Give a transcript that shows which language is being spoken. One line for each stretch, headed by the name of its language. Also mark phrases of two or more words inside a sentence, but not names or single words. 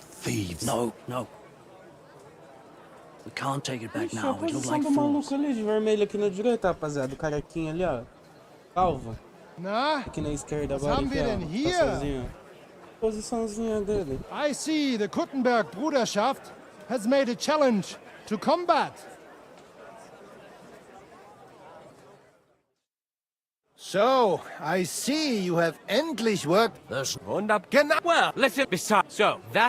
English: thieves. No, no. We can't take it back
Portuguese: Ixi, a
English: now. We look
Portuguese: posição
English: like
Portuguese: do
English: fools.
Portuguese: maluco ali de vermelho aqui na direita, rapaziada. Do carequinha ali, ó. Calvo.
German: Na,
Portuguese: Aqui na esquerda
German: was
Portuguese: agora,
German: haben
Portuguese: aqui,
German: wir
Portuguese: ó.
German: denn
Portuguese: Tá
German: hier?
Portuguese: sozinho. Posiçãozinha dele.
English: I see the Kuttenberg Bruderschaft has made a challenge to combat. So, I see you have endlich worked. There's Genau. Well, listen, besides, so that